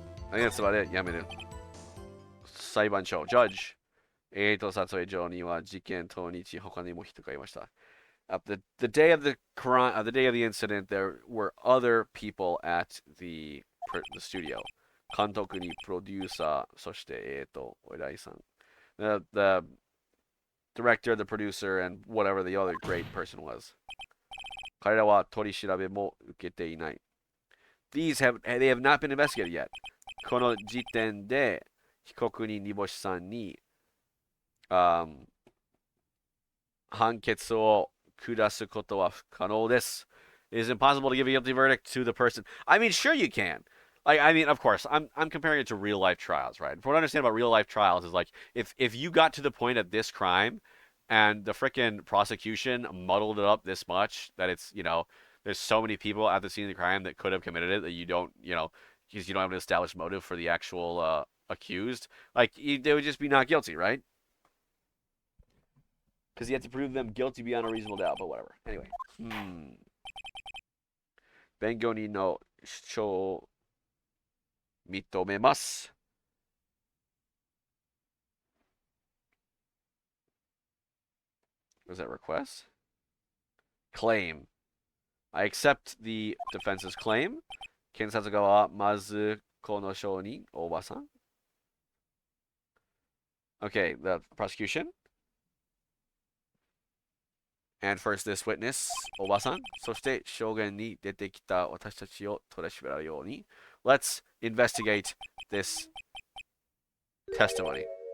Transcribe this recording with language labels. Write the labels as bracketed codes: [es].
[en] I think that's about it. Yeah, I mean, [ja] 裁判長 [en] Judge [ja] 撮影所には事件当日他にも人がいました [en] the day of the crime, the day of the incident, there were other people at the studio. [ja] 監督にプロデューサー、そしてお偉いさん。 [en] The director, the producer, and whatever the other great person was. [ja] 彼らは取り調べも受けていない。 [en] they have not been investigated yet. [ja] この時点で被告人煮干しさんに、判決を下すことは不可能です。 [en] It is impossible to give a guilty verdict to the person. I mean, sure you can. I mean, of course, I'm comparing it to real life trials, right? What I understand about real life trials is like if you got to the point of this crime and the frickin' prosecution muddled it up this much that it's, there's so many people at the scene of the crime that could have committed it that you don't, because you don't have an established motive for the actual accused, like they would just be not guilty, right? Because you have to prove them guilty beyond a reasonable doubt, but whatever. Anyway. [ja] 弁護人の主張を認めます。 [en] Was that request? Claim. I accept the defense's claim. [ja] 検察側はまずこの証人、おばさん。 [en] Okay, the prosecution. And first this witness, おばさん。 [ja] そして証言に出てきた私たちを取り調べるように。 [en] Let's investigate this testimony.